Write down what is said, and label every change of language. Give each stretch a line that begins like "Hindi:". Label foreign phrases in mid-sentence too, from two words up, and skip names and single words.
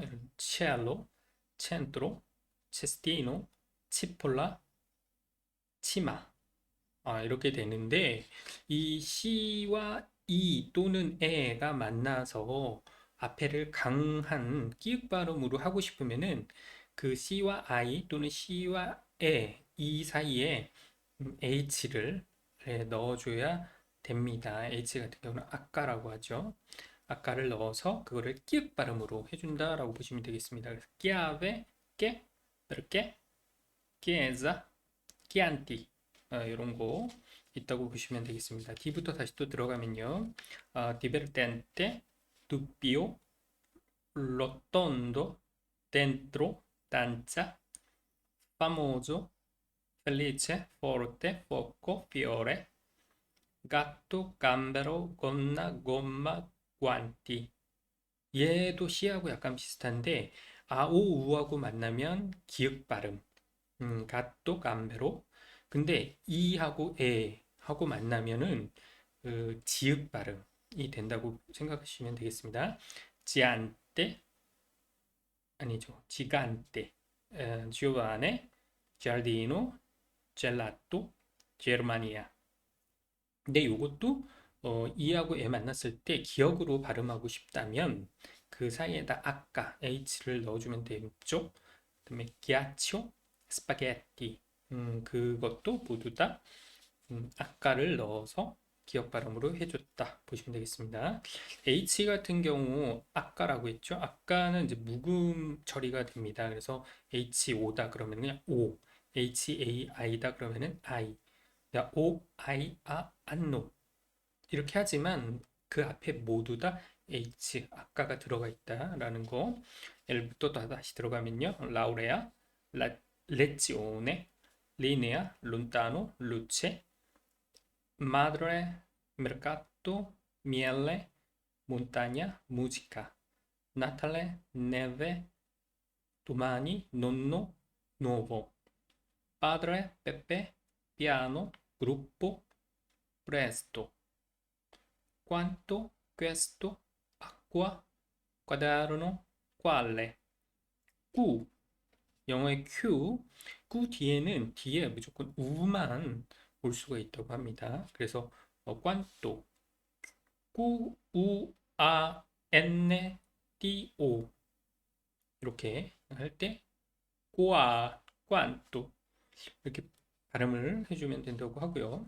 Italian: cialo, centro, cestino, cipolla, cima
Korean: 이렇게 되는데 이 C와 E 또는 에가 만나서 앞에를 강한 끼읍 발음으로 하고 싶으면은 그 C와 I 또는 C와 에, 이 사이에 H를 넣어줘야 됩니다. H 같은 경우는 아까라고 하죠. 아까를 넣어서 그거를 끼읍 발음으로 해준다라고 보시면 되겠습니다. 그래서
Italian: chiave, che, perché, chiesa, chianti
Korean: 이런 거 있다고 보시면 되겠습니다. D부터 다시 또 들어가면요.
Italian: divertente, dubbio, rotondo, dentro, danza, famoso, felice, forte, foco, fiore, gatto, gambero, gonna, gomma, guanti.
Korean: 얘도 C하고 약간 비슷한데 오, 우하고 만나면 기역 발음.
Italian: gatto, gambero.
Korean: 근데 이하고 에 하고 만나면은 지읒 발음이 된다고 생각하시면 되겠습니다. 지안테 아니죠.
Italian: gigante, giovane, giardino, gelato, germania.
Korean: 근데 이것도 이하고 에 만났을 때 기억으로 발음하고 싶다면 그 사이에다 아까 h를 넣어주면 되죠. 그다음에
Italian: ghiaccio, spaghetti.
Korean: 그것도 모두 다 아까를 넣어서 기억 발음으로 해줬다 보시면 되겠습니다. H 같은 경우 아까라고 했죠. 아까는 이제 묵음 처리가 됩니다. 그래서 HO다 그러면 그냥 O, HAI다 그러면은 I, O, I, 안노 이렇게 하지만 그 앞에 모두 다 H 아까가 들어가 있다라는 거. L부터 다시 들어가면요.
Italian: laurea, regione, linea, lontano, luce madre, mercato, miele, montagna, musica, Natale, neve, domani, nonno, nuovo, padre, Pepe, piano, gruppo, presto, quanto, questo, acqua, quaderno, quale,
Korean: Q, 영어의 q 뒤에 무조건 우만 올 수가 있다고 합니다. 그래서 꽌또 꾸, 우, 아, 엔네, 띠, 오 이렇게 할 때 꼬아, 꽌또 이렇게 발음을 해주면 된다고 하고요.